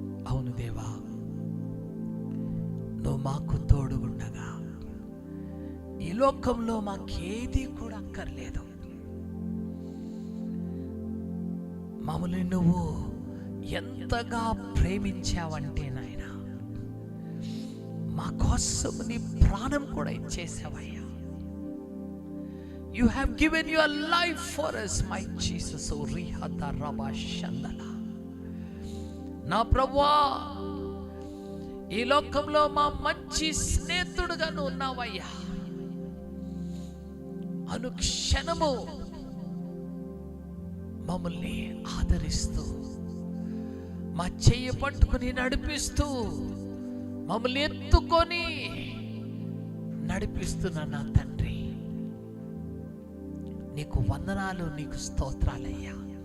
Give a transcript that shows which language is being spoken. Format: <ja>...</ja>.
<te>అవును దేవా, నువ్వు మాకు తోడుగుండగా ఈ లోకంలో మాకేది కూడా అక్కర్లేదు. మమ్మల్ని నువ్వు ఎంతగా ప్రేమించావంటే నాయన, మా కోసం నీ ప్రాణం కూడా ఇచ్చేసావయ్యా.</te> <en>You have given your life for us, my Jesus. O rihata raba shandala.</en> <te>నా ప్రభువా, ఈ లోకంలో మా మంచి స్నేహితుడుగా నువ్వు ఉన్నావయ్యా. అనుక్షణము మమ్మల్ని ఆదరిస్తూ, మా చెయ్యి పట్టుకుని నడిపిస్తూ, మమ్మల్ని ఎత్తుకొని నడిపిస్తున్న నా తండ్రి, నీకు వందనాలు, నీకు స్తోత్రాలయ్యా.</te>